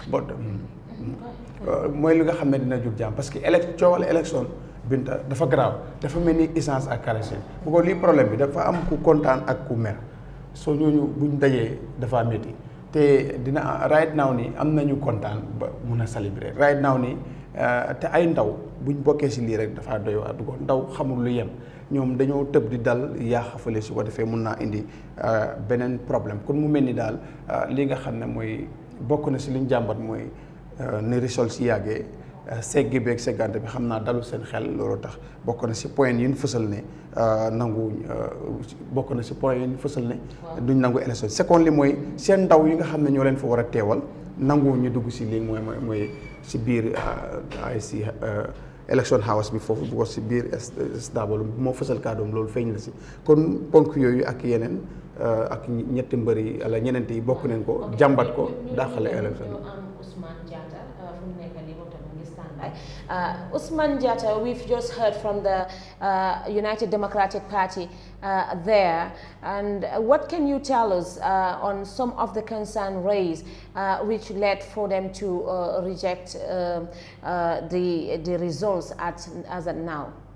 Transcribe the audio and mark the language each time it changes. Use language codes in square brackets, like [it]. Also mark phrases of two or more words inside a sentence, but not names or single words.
[wo] mooy li nga xam ne dina jur jàmm [fr] parce que [wo] coowal élection Binta dafa garaaw dafa mel ni essence ak kerosène bu ko lii problème bi dafa am ku kontaan ak ku mer soo ñooñu buñ dajee dafa métti te dina [en] right now [wo] nii am nañu kontaan ba mun a célébrer [en] right now [wo] nii te ay ndaw buñ bokkee si lii rek dafa doy waar du ko ndaw xamul lu yem ñoom dañoo tëb di dal yaaxafale su ko defee mun naa indi beneen problème kon mu mel ni daal li nga xam ne mooy bokk na si liñ jàmbat mooy ne résultat si yàggee seggi beeg seggante bi xam naa dalu seen xel loolu tax bokk na si point yi ñu fësal ne bokk na si point yi ñu fësal ne duñ nangu [fr] élection second [wo] li mooy seen ndaw yi nga xam ne ñoo leen fa war a teewal nangu ñu dugg si lii mooy si biir ay si [en] election house [wo] bi foofu bu ko si biir stable moo fësal kàddoom loolu feeñ la si kon ponk yooyu ak yeneen ak ñetti mbër yi wala ñeneent yi bokk nañ ko jàmbat ko dàqale élection [en] Ousmane Jatta, we've just heard from the United Democratic Party there, and what can you tell us on some of the concern raised which led for them to reject the results as of now?